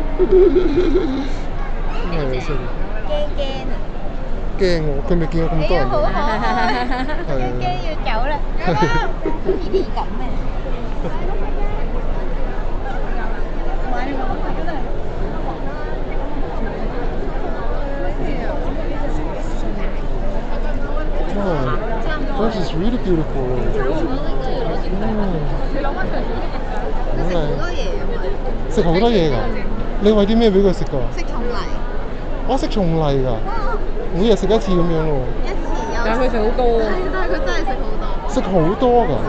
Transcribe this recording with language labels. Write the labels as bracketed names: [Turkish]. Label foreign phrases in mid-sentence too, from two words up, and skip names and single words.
[Cantonese] 係啊，先。驚喎，佢未見過咁多人。好可愛，要驚要走啦，依啲咁嘅。 [English] Wow, this is really beautiful. [Cantonese] 食好多嘢㗎。你餵啲咩俾佢食㗎？食蟲泥。我食蟲泥㗎。每日食一次咁樣喎。一次有。但係佢食好多。係，但係佢真係食好多。食好多㗎。